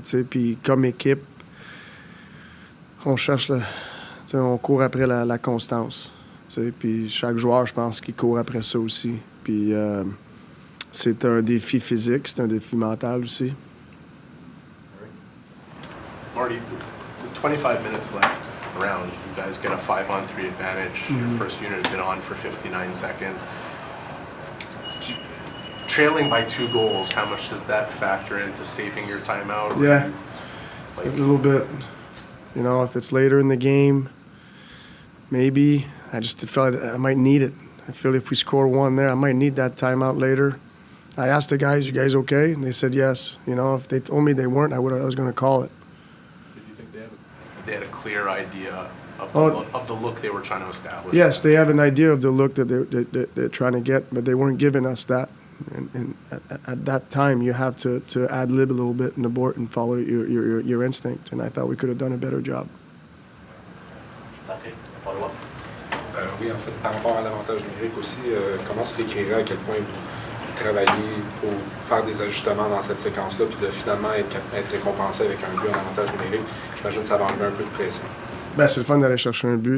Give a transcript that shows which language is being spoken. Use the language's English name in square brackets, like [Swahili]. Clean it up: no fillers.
[French] Puis comme équipe, on cherche on court après la constance. Puis chaque joueur, je pense qu'il court après ça aussi. Puis c'est un défi physique, c'est un défi mental aussi. [English] Marty, with 25 minutes left around, you guys get a 5-on-3 advantage. Your first unit has been on for 59 seconds. Trailing by 2 goals, how much does that factor into saving your timeout? Yeah, a little bit. If it's later in the game, maybe. I just felt I might need it. I feel if we score one there, I might need that timeout later. I asked the guys, "You guys okay?" And they said yes. If they told me they weren't, I was going to call it. Did you think they had a clear idea of the look they were trying to establish? Yes, they have an idea of the look that they're trying to get, but they weren't giving us that. And at that time, you have to ad-lib a little bit in the board and follow your instinct. And I thought we could have done a better job. Okay, follow-up. [French] Oui, en fait, par rapport à l'avantage numérique aussi, comment tu décrirais à quel point vous travaillez pour faire des ajustements dans cette séquence-là, puis de finalement être récompensé avec un but en avantage numérique? J'imagine que ça va enlever un peu de pression. Ben, c'est le fun d'aller chercher un but.